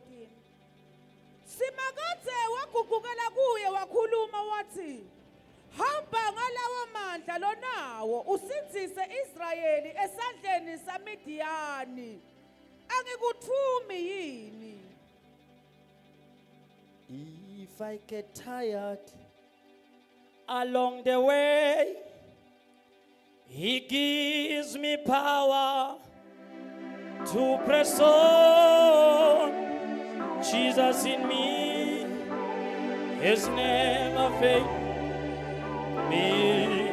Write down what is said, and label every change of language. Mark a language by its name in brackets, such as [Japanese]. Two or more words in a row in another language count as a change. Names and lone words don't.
[Zulu] Simakathe wagugukela kuye wakhuluma wathi, hamba ngalawo mandla lonawo usinzise Israyeli esandleni saMidiyani. Angikuthumi yini? [English] If I get tired along the way, He gives me power to press on. Jesus in me has never failed me.